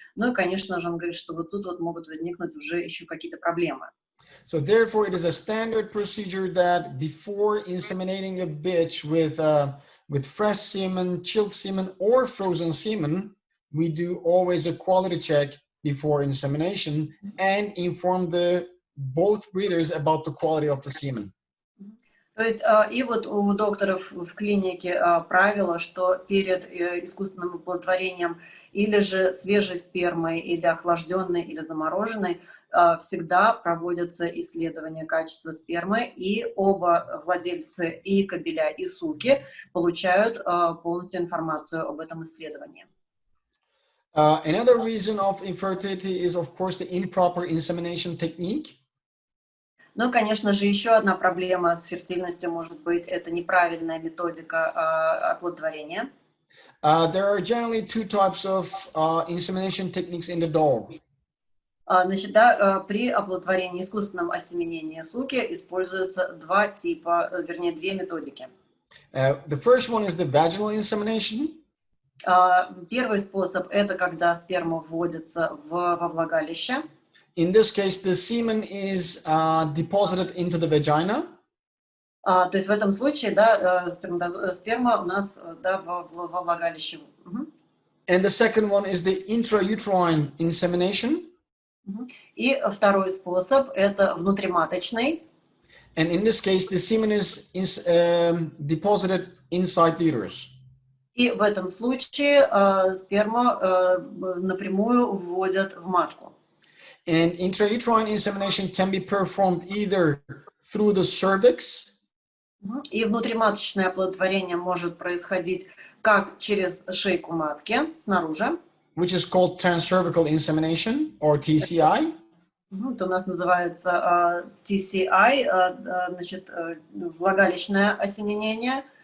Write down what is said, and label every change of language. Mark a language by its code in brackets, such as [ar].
[ru] Ну и, конечно же, он говорит, что вот тут вот могут возникнуть уже еще какие-то проблемы. [en] So therefore, it is a standard procedure that before inseminating a bitch with fresh semen, chilled semen, or frozen semen, we do always a quality check before insemination and inform both breeders about the quality of the semen. [ru] То есть и вот у докторов в клинике правило, что перед искусственным оплодотворением или же свежей спермой, или охлажденной, или замороженной, всегда проводятся исследования качества спермы, и оба владельцы, и кобеля, и суки, получают полностью информацию об этом исследовании. [en] Another reason of infertility is, of course, the improper insemination technique. [ru] Ну, конечно же, еще одна проблема с фертильностью может быть это неправильная методика оплодотворения. [en] There are generally two types of insemination techniques in the dog. [ru] Значит, да, при оплодотворении, искусственном осеменении суки используются два типа, вернее, две методики. [en] The first one is the vaginal insemination. [ru] Первый способ – это когда сперма вводится во влагалище. [en] In this case, the semen is deposited into the vagina. [ru] То есть в этом случае, да, сперма у нас, да, во влагалище. [en] And the second one is the intrauterine insemination. [ru] И второй способ – это внутриматочный. [en] And in this case, the semen is deposited inside the uterus. [ru] И в этом случае сперма напрямую вводят в матку. [en] And intrauterine insemination can be performed either through the cervix. [ru] И внутриматочное оплодотворение может происходить как через шейку матки снаружи. [en] Which is called transcervical insemination or TCI. [ru] Это у нас называется TCI, значит, влагалищное осеменение.